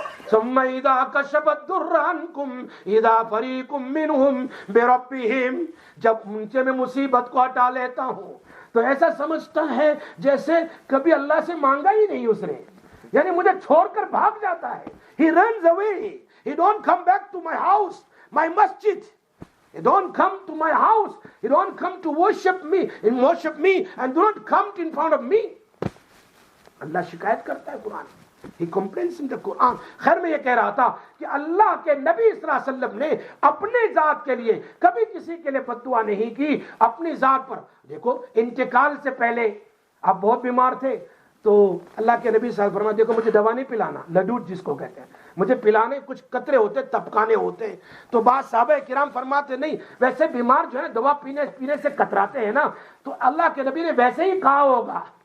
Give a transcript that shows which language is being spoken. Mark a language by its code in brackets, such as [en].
[ar] ثم اذا كشف الضر عنكم اذا فريق منهم بربهم، [ur] جب ان سے میں مصیبت کو ہٹا لیتا ہوں تو ایسا سمجھتا ہے جیسے کبھی اللہ سے مانگا ہی نہیں اس نے، یعنی مجھے چھوڑ کر بھاگ جاتا ہے۔ [en] He runs away. He don't come back to my house, my masjid. He don't come to my house. He don't come to worship me and do not come in front of me. [ur] اللہ شکایت کرتا ہے قرآن، [en] He complains in the Quran۔ [ur] خیر میں یہ کہہ رہا تھا کہ اللہ کے نبی صلی اللہ علیہ وسلم نے اپنے ذات کے لیے کبھی کسی کے لیے بد دعا نہیں کی، اپنی ذات پر۔ دیکھو انتقال سے پہلے آپ بہت بیمار تھے تو اللہ کے نبی صلی اللہ علیہ وسلم فرمایا دیکھو مجھے دوا نہیں پلانا، لڈوٹ جس کو کہتے ہیں، مجھے پلانے کچھ قطرے ہوتے تپکانے ہوتے ہیں۔ تو بعض صحابہ کرام فرماتے نہیں، ویسے بیمار جو ہے دوا پینے سے کتراتے ہیں نا، تو اللہ کے نبی نے ویسے ہی کہا ہوگا،